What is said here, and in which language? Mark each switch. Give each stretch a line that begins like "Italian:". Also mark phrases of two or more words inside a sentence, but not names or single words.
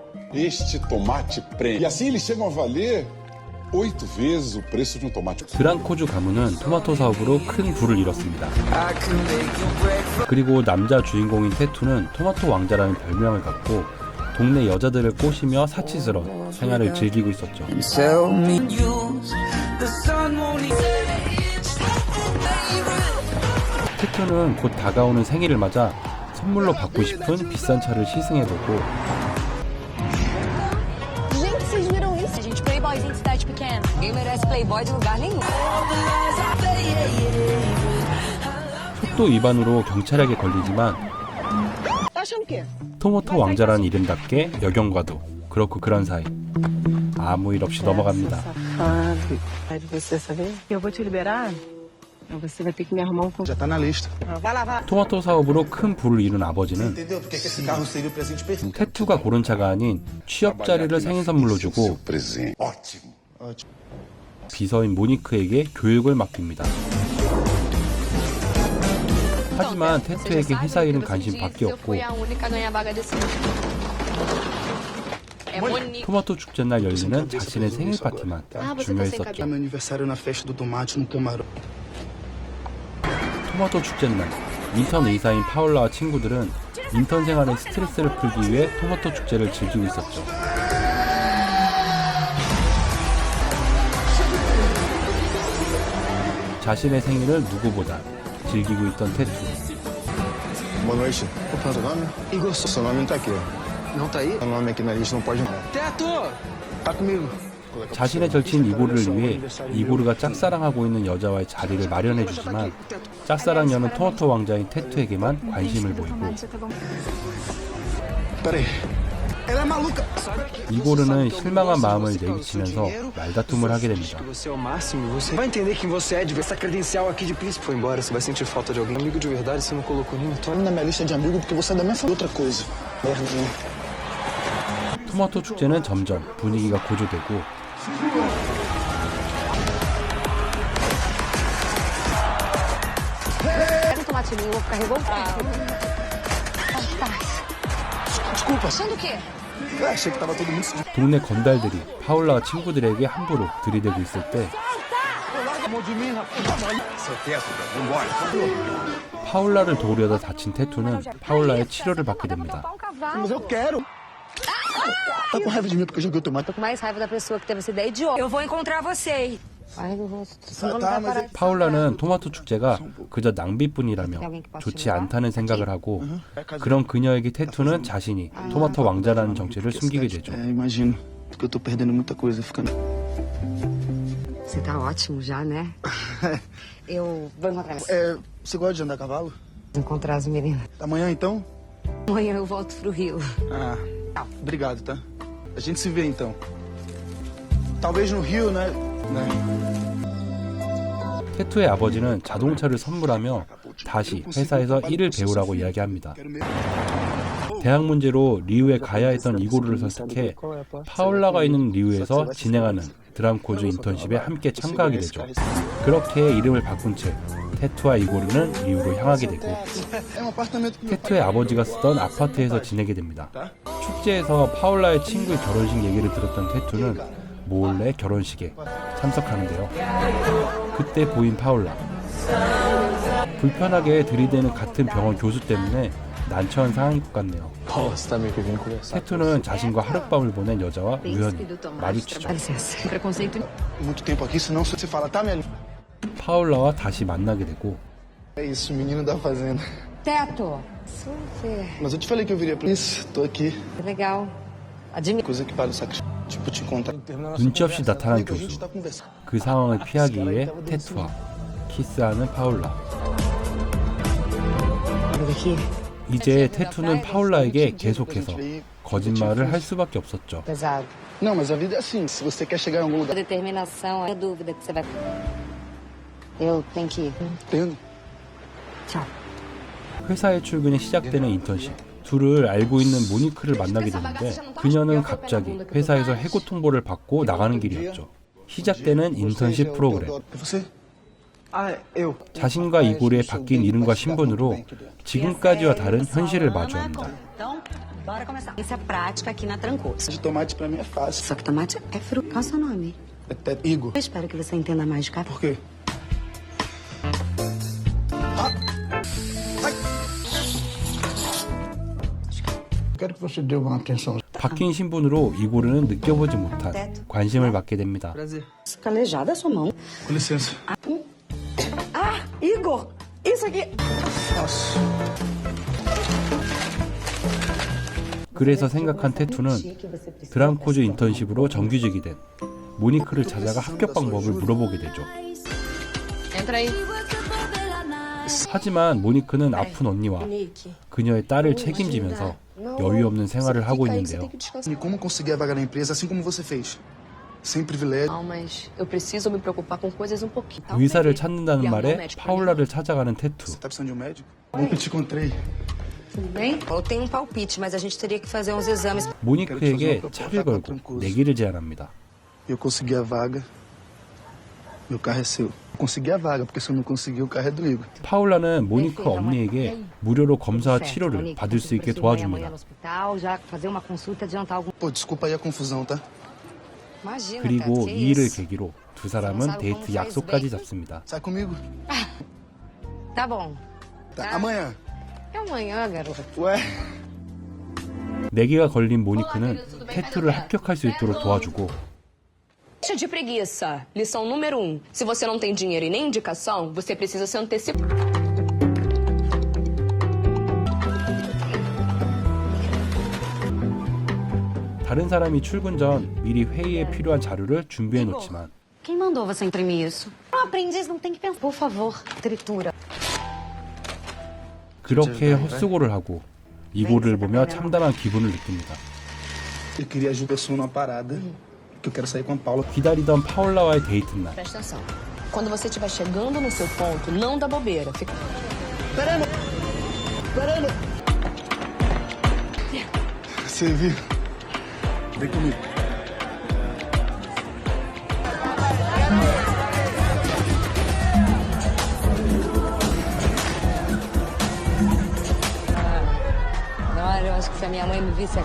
Portuguese: Este tomate prende. E assim eles chegam a valer 8 vezes o preço de um tomate.
Korean: 드랑코주 가문은 토마토 사업으로 큰 부를 이뤘습니다. 그리고 남자 주인공인 테투는 토마토 왕자라는 별명을 갖고 동네 여자들을 꼬시며 사치스러운 생활을 즐기고 있었죠. 테투는 곧 다가오는 생일을 맞아 선물로 받고 싶은 비싼 차를 시승해보고
Portuguese: Gente, vocês viram isso? A gente playboyzinho de cidade pequena. Ninguém merece playboy de lugar nenhum.
Korean: 속도 위반으로 경찰에게 걸리지만
Portuguese: Tá achando o quê?
Korean: 토마토 왕자라는 이름답게 여경과도 그렇고 그런 사이 아무 일 없이 넘어갑니다.
Portuguese: Eu vou te liberar. Você vai ter que me arrumar um Já tá na lista. Vai lá, vai.
Korean: 토마토 사업으로 큰 부를 이룬 아버지는
Portuguese: Entendeu? Porque esse carro seria o presente perfeito.
Korean: 테투가 고른 차가 아닌 취업 자리를 생일 선물로 주고
Portuguese: Presente. Ótimo.
Korean: 비서인 모니크에게 교육을 맡깁니다. 하지만 테투에게 회사 일은 관심밖에 없고 토마토 축제 날 열리는 자신의 생일 파티만 중요했었죠.
Portuguese: Meu aniversário na festa do tomate no camarão.
Korean: 토마토 축제 날 인턴 의사인 파울라와 친구들은 인턴 생활의 스트레스를 풀기 위해 토마토 축제를 즐기고 있었죠. 자신의 생일을 누구보다 즐기고 있던 테투.
Portuguese: Boa noite. Qual é o seu nome? Igor. Seu nome não tá aqui, ó. Não tá aí? Seu nome aqui na lista não pode não. Teto! Tá comigo.
Korean: 자신의 절친 이고르를 위해 이고르가 짝사랑하고 있는 여자와의 자리를 마련해주지만 짝사랑녀는 토마토 왕자인 테투에게만 관심을 보이고
Portuguese: Peraí. Ela é maluca.
Korean: 이고르는 실망한 마음을 내비치면서 말다툼을 하게 됩니다.
Portuguese: Você é o máximo, você vai entender quem você é, de ver essa credencial aqui de príncipe. Foi embora, você vai sentir falta de alguém. Amigo de verdade, você não colocou nenhum Tô na minha lista de amigo porque você é da minha família. Outra coisa. Merda, né?
Korean: 토마토 축제는 점점 분위기가 고조되고
Portuguese: Pega um tomate limpo, vou ficar revoltado. Desculpa. Achando o quê? Eu achei que tava todo mundo se
Korean: 동네 건달들이 파울라와 친구들에게 함부로 들이대고 있을 때 파울라를 도우려다 다친 테투는 파울라의 치료를 받게 됩니다.
Portuguese: Mas eu quero. Tá com raiva de mim porque eu joguei o tomate. Tô com mais raiva da pessoa que teve essa ideia idiota. Eu vou encontrar você. Ai, meu rosto. Senão não Tá, vai mas parar.
Korean: 파울라는 토마토 축제가 그저 낭비뿐이라며 좋지 않다는 생각을 하고 그런 그녀에게 테투는 자신이 토마토 왕자라는 정체를 숨기게 되죠.
Portuguese: É, imagino. Porque eu tô perdendo muita coisa ficando. Você tá ótimo já, né? Eu vou encontrar você. É, você gosta de andar a cavalo? Encontrar as meninas. Amanhã então? Amanhã eu volto pro Rio. Ah, obrigado, tá? A gente se vê então. Talvez no Rio, né?
Korean: 테투의 아버지는 자동차를 선물하며 다시 회사에서 일을 배우라고 이야기합니다. 대학 문제로 리우에 가야 했던 이고르를 설득해 파울라가 있는 리우에서 진행하는 드랑코즈 인턴십에 함께 참가하게 되죠. 그렇게 이름을 바꾼 채 테투와 이고르는 리우로 향하게 되고
Portuguese: É um apartamento que meu pai...
Korean: 테투의 아버지가 쓰던 아파트에서 지내게 됩니다. 축제에서 파울라의 친구의 결혼식 얘기를 들었던 테투는 몰래 결혼식에 참석하는데요. 그때 보인 파울라. 불편하게 들이대는 같은 병원 교수 때문에 난처한 상황인 것 같네요.
Portuguese: Você tá meio que vindo conversar.
Korean: 테투는 자신과 하룻밤을 보낸 여자와 우연히 마주치죠.
Portuguese: Dá licença. Preconceito. Muito tempo aqui, senão você fala, tá, minha...
Korean: 파울라와 다시 만나게 되고
Portuguese: É isso, menino da fazenda. Teto. Super. Mas eu te falei que eu viria pra isso. Tô aqui. Que legal. Admiro. Coisa que vale o sacrifício. Tipo, te encontrar.
Korean: 눈치 없이 나타난
Portuguese: A
Korean: 교수.
Portuguese: gente tá conversando.
Korean: 그 상황을 피하기 위해 테투와 키스하는 파울라.
Portuguese: Olha aqui.
Korean: 이제 테투는 파울라에게 계속해서 거짓말을 할 수밖에 없었죠.
Portuguese: Pesado. Não, mas a vida é assim. Se você quer chegar em algum A lugar... determinação é a dúvida que você vai... Eu tenho que ir. Entendo. Tchau.
Korean: 회사에 출근이 시작되는 인턴십. 둘을 알고 있는 모니크를 만나게 되는데 그녀는 갑자기 회사에서 해고 통보를 받고 나가는 길이었죠. 시작되는 인턴십 프로그램.
Portuguese: É você? Ah, eu.
Korean: 자신과 이고르의 바뀐 이름과 신분으로 지금까지와 다른 현실을 마주합니다.
Portuguese: Então, Bora começar. Isso é prática aqui na Trancoso. De tomate pra mim é fácil. Só que tomate é fruta. Qual é o seu nome? É Igor. Eu espero que você entenda mais de café. Por quê? Quero que você dê uma atenção.
Korean: 바뀐 신분으로 이고르는 느껴보지 못한 관심을 받게 됩니다.
Portuguese: Prazer. Calejada a sua mão. Com licença. Ah, Igor! Isso aqui! Nossa.
Korean: 그래서 생각한 태투는 드람코즈 인턴십으로 정규직이 된 모니크를 찾아가 합격 방법을 물어보게 되죠.
Portuguese: Entra aí.
Korean: 하지만 모니크는 아픈 언니와 그녀의 딸을 책임지면서 여유 없는 생활을 하고 있는데요.
Portuguese: E como conseguir a vaga na empresa assim como você fez? Sem privilégio. Não, mas eu preciso me preocupar com coisas um pouquinho.
Korean: 의사를 찾는다는 말에 파울라를 찾아가는 태투.
Portuguese: Você tá precisando de um médico? Bom que te encontrei. Tudo bem? Eu tenho um palpite, mas a gente teria que fazer uns exames.
Korean: 모니크에게 차를 걸고 내기를 제안합니다.
Portuguese: Eu consegui a vaga. Meu carro é seu. Consegui a vaga, porque se eu não conseguir, o carro é do Igor.
Korean: 파울라는 모니크 언니에게 무료로 검사와 치료를 받을 수 있게 도와줍니다.
Portuguese: No hospital, já fazer uma consulta, adiantar algum. Pô, desculpa aí a confusão, tá? Imagina,
Korean: 그리고
Portuguese: que
Korean: 이 일을
Portuguese: isso.
Korean: 계기로 두 사람은 데이트 약속까지 잡습니다.
Portuguese: Sai comigo. Tá bom. Tá. Amanhã. É amanhã, garoto. Ué?
Korean: 내기가 걸린 모니크는 태투를 합격할 수 있도록 도와주고
Portuguese: Deixa de preguiça. Lição número 1. Se você não tem dinheiro e nem indicação, você precisa se antecipar.
Korean: 다른 사람이 출근 전 미리 회의에 필요한 자료를 준비해 놓지만
Portuguese: Quem mandou você imprimir isso? Um aprendiz não tem que pensar. Por favor, tritura.
Korean: 그렇게 헛수고를 하고 이고를 보며 참담한 기분을 느낍니다.
Portuguese: Eu queria ajudar a pessoa numa parada. Que eu quero sair com a Paula.
Korean: 기다리던 파울라와의 데이트 날
Portuguese: Presta atenção. Quando você estiver chegando no seu ponto, não dá bobeira. Fica... Caramba! Caramba! Você viu? Vem comigo. Olha, eu acho que se a minha mãe me visse aqui.